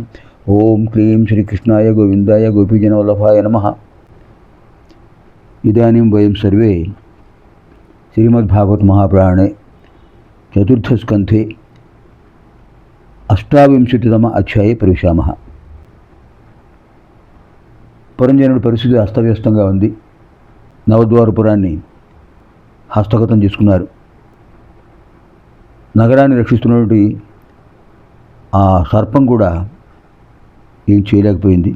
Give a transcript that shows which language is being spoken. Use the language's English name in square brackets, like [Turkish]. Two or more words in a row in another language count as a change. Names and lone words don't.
[Sanskrit] ओं क्लीं श्रीकृष्णाय गोविन्दाय गोपीजनवल्लभाय नमः। इदानीं वयं सर्वे श्रीमद्भागवत महापुराणे चतुर्थस्कन्धे 28तम अध्याये प्रविशामः। [Telugu] పురంజనుడి పరిస్థితి అస్తవ్యస్తంగా ఉంది. నవద్వారపురాన్ని హస్తగతం చేసుకున్నారు. నగరాన్ని రక్షిస్తున్నటువంటి ఆ సర్పం కూడా ఏం చేయలేకపోయింది.